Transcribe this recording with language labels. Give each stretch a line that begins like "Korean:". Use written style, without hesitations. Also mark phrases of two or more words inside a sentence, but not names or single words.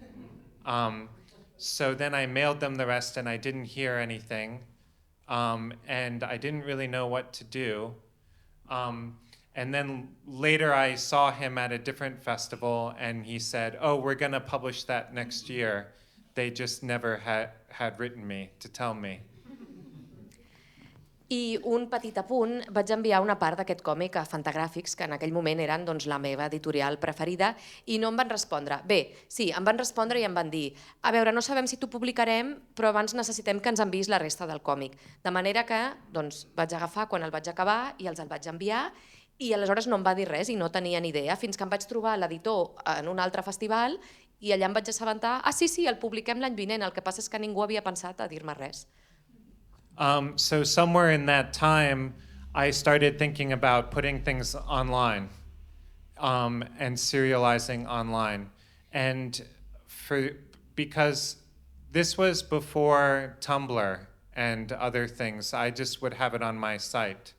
English: So then I mailed them the rest and I didn't hear anything. And I didn't really know what to do. And then later I saw him at a different festival and he said, oh, we're going to publish that next year. They just never had written me to tell me.
Catalan: I un petit apunt, vaig enviar una part d'aquest còmic a Fantagràfics, que en aquell moment eren la meva editorial preferida, i no em van respondre. Bé, sí, em van respondre i em van dir a veure, no sabem si t'ho publicarem, però abans necessitem que ens enviïs la resta del còmic. De manera que vaig agafar quan el vaig acabar i els el vaig enviar, i aleshores no em va dir res i no tenia ni idea, fins que em vaig trobar l'editor en un altre festival i allà em vaig assabentar, sí, el publiquem l'any vinent, el que passa és que ningú havia pensat a dir-me res.
English: So somewhere in that time, I started thinking about putting things online and serializing online. And because this was before Tumblr and other things, I just would have it on my site.